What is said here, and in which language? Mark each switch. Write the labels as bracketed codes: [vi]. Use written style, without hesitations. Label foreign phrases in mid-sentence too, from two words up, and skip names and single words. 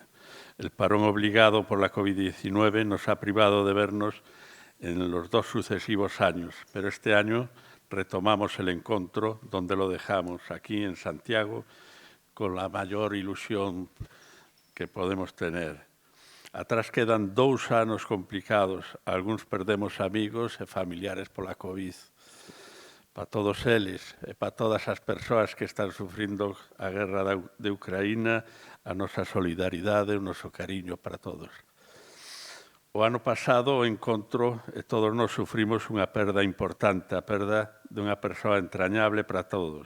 [es] El parón obligado por la COVID-19 nos ha privado de vernos en los 2 sucesivos años, pero este año retomamos el encuentro donde lo dejamos, aquí en Santiago, con la mayor ilusión que podemos tener. [gl] Atrás quedan 2 anos complicados, algunos perdemos amigos e familiares pola COVID. Para todos eles e para todas as persoas que están sufrindo a guerra de Ucraína, a nosa solidaridade e o noso cariño para todos. O ano pasado, o encontro, todos nós sufrimos unha perda importante, a perda dunha persoa entrañable para todos.